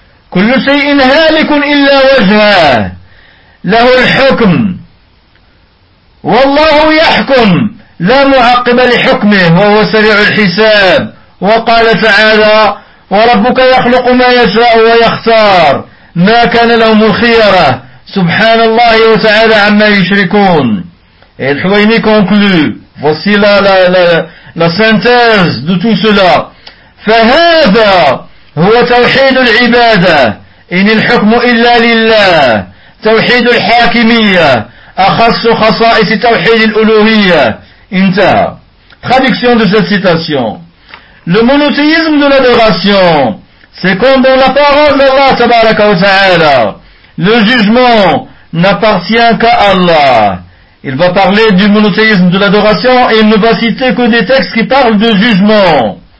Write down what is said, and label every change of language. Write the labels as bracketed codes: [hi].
[ar] كل شيء هالك إلا وجهه له الحكم والله يحكم لا معقب لحكمه وهو سريع الحساب. وقال تعالى وربك يخلق ما يشاء ويختار ما كان لهم الخيرة سبحان الله وتعالى عما يشركون. [fr] Et le Hawaïni conclut, voici la synthèse de tout cela. [ar] فهذا هو توحيد العبادة إن الحكم إلا لله توحيد الحاكمية أخص خصائص توحيد الألوهية. انتهى. [fr] Traduction de cette citation. Le monothéisme de l'adoration, c'est comme dans la parole d'Allah tabaraka wa ta'ala. Le jugement n'appartient qu'à Allah. Il va parler du monothéisme de l'adoration et il ne va citer que des textes qui parlent de jugement.